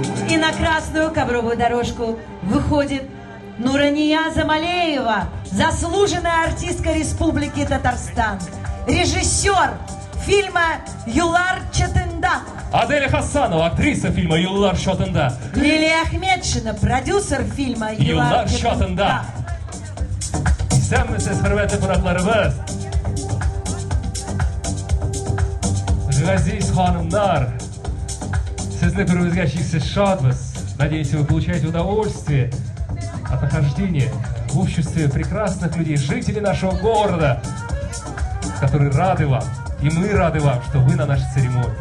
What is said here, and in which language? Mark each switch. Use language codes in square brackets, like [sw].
[ru] И на красную ковровую дорожку выходит Нурания Замалеева, заслуженная артистка Республики Татарстан, режиссер фильма «Юлар Чатында». Аделя Хасанова, актриса фильма «Юллар Чатында». Лилия Ахмедшина, продюсер фильма «Юллар Чатында». [tt] Исәнмесез, хөрмәтле кунакларыбыз. Газиз ханымнар, сезне күрүбезгә чиксез шатбыз. [ru] Надеемся, вы получаете удовольствие от нахождения в обществе прекрасных людей, жителей нашего города, которые рады вам. И мы рады вам, что вы на нашей церемонии.